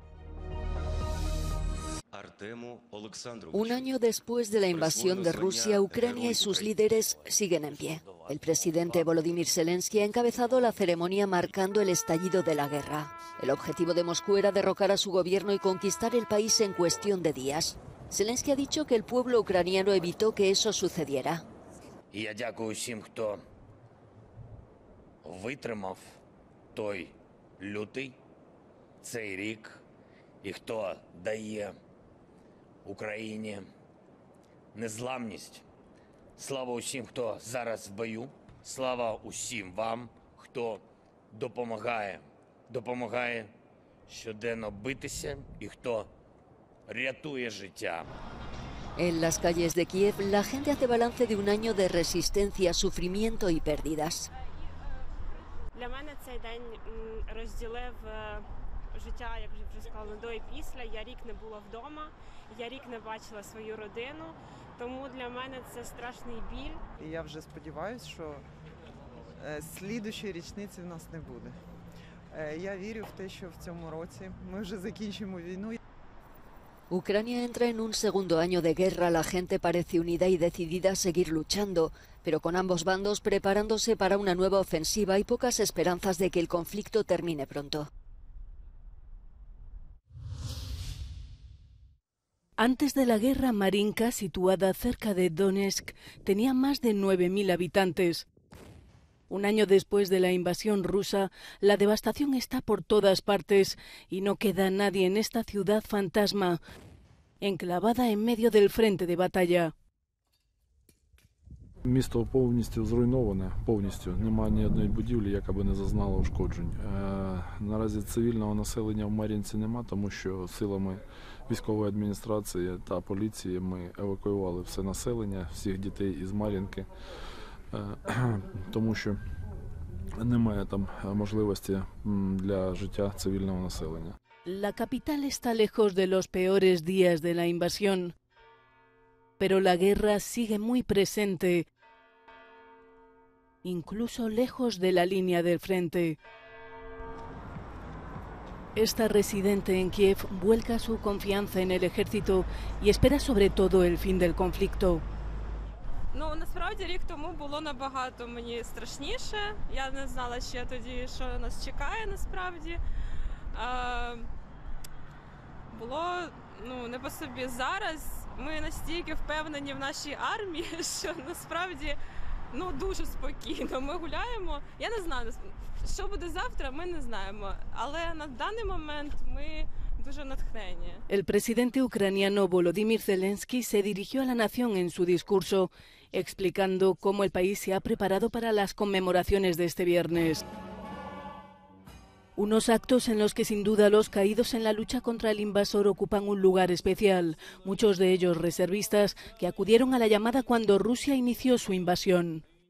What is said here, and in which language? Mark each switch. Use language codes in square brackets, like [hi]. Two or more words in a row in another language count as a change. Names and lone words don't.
[es] Un año después de la invasión de Rusia, Ucrania y sus líderes siguen en pie. El presidente Volodymyr Zelensky ha encabezado la ceremonia marcando el estallido de la guerra. El objetivo de Moscú era derrocar a su gobierno y conquistar el país en cuestión de días. Zelensky ha dicho que el pueblo ucraniano evitó que eso sucediera. [uk] Я дякую всім, хто витримав той лютий, цей рік, і хто дає Україні незламність. Слава усім, хто зараз в бою. Слава усім вам, хто допомагає щоденно битися і хто рятує життя. [es] En las calles de Kiev, la gente hace balance de un año de resistencia, sufrimiento y pérdidas. [uk] Для мене цей день розділив життя, як вже сказала, до і після. Я рік не була вдома, я рік не бачила свою родину, тому для мене це страшний біль. І я вже сподіваюся, що слідуючої річниці в нас не буде. Я вірю в те, що в цьому році ми вже закінчимо війну. [es] Ucrania entra en un segundo año de guerra. La gente parece unida y decidida a seguir luchando, pero con ambos bandos preparándose para una nueva ofensiva y pocas esperanzas de que el conflicto termine pronto. Antes de la guerra, Marinka, situada cerca de Donetsk, tenía más de 9.000 habitantes. Un año después de la invasión rusa, la devastación está por todas partes y no queda nadie en esta ciudad fantasma, enclavada en medio del frente de batalla. [uk] Місто повністю зруйноване, повністю. Немає ні одної будівлі, яка би не зазнала ушкоджень. Наразі цивільного населення в Мар'їнці нема, тому що силами військової адміністрації та поліції ми евакуювали все населення, всіх дітей із Мар'їнки, тому що немає там можливості для життя цивільного населення. [es] La capital está lejos de los peores días de la invasión, pero la guerra sigue muy presente, incluso lejos de la línea del frente. Esta residente en Kiev vuelca su confianza en el ejército y espera sobre todo el fin del conflicto. [uk] Ну, насправді, рік тому було набагато мені страшніше. Я не знала ще тоді, що нас чекає насправді. Було, не по собі. Зараз ми настільки впевнені в нашій армії, що насправді, дуже спокійно. Ми гуляємо. Я не знаю, що буде завтра, ми не знаємо. Але на даний момент ми дуже натхнені. [es] El presidente ucraniano Volodymyr Zelensky se dirigió a la nación en su discurso, explicando cómo el país se ha preparado para las conmemoraciones de este viernes. Unos actos en los que sin duda los caídos en la lucha contra el invasor ocupan un lugar especial, muchos de ellos reservistas que acudieron a la llamada cuando Rusia inició su invasión.